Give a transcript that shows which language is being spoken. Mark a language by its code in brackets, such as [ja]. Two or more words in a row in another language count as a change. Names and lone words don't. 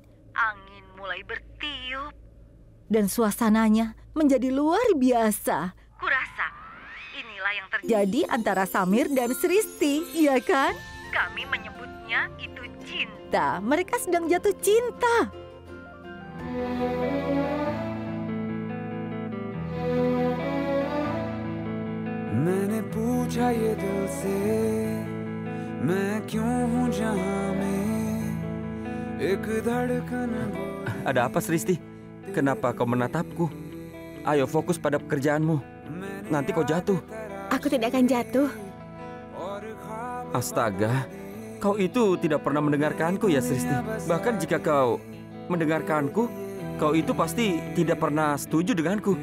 [id] angin mulai bertiup. Dan suasananya menjadi luar biasa. Kurasa inilah yang terjadi. Jadi antara Samir dan Sristi, iya kan? Kami menyebutnya itu cinta. Mereka sedang jatuh cinta. [hi] मैंने पूछा ये दिल से मैं क्यों हूँ जहाँ में एक धड़कन. [id] Ada apa, Sristi? Kenapa kau menatapku? Ayo fokus pada pekerjaanmu. Nanti kau jatuh. Aku tidak akan jatuh. Astaga, kau itu tidak pernah mendengarkanku ya, Sristi. Bahkan jika kau mendengarkanku, kau itu pasti tidak pernah setuju denganku.